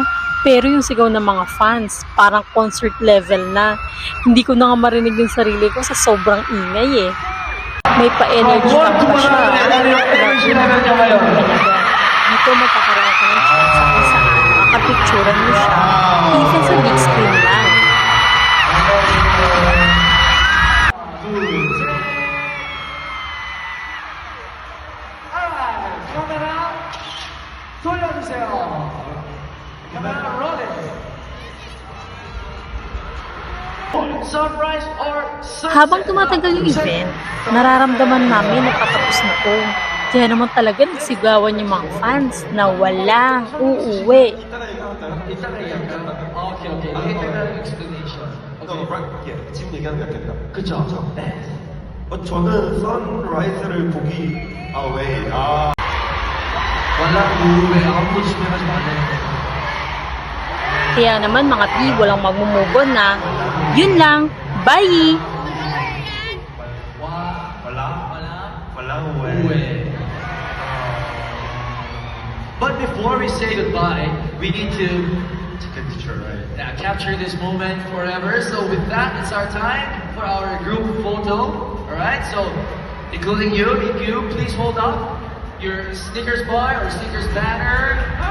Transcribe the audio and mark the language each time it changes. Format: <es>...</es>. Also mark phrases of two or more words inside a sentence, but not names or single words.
<tl>Pero yung sigaw ng mga fans, parang</tl> <en>concert level</en> <tl>na. Hindi ko na nga marinig yung sarili ko sa sobrang ingay eh. May pa-energy pa siya. Dito magkakaroon ka ng chance kung saan makakapicturan mo siya. Even sa</tl> <en>big screen</en> <tl>lang.</tl> <ko>카메라 돌려주세요.</ko> <en>카메라 rolling. Sunrise or sunset?</en> <tl>Habang tumatagal yung event, nararamdaman namin na patapos na to. Kaya naman talaga nagsigawan yung mga fans na walang uuwi.</tl> <ko>오케이. 이따가 explanation. 지금 얘기하는 게 아니라 그쵸? 네. 저는 선라이즈를 보기 왜?</ko> <tl>walang uuwi.</tl> <ko>아무도 집에 가지 말래.</ko> <tl>Kaya naman mga P, walang magmumubon na. Yun lang. Bye! walang uuwi.</tl> <en>But before we say goodbye, we need to take a picture, right? capture this moment forever. So with that, it's our time for our group photo. Alright, so including you, EQ, please hold up your Snickers bar or Snickers banner.</en>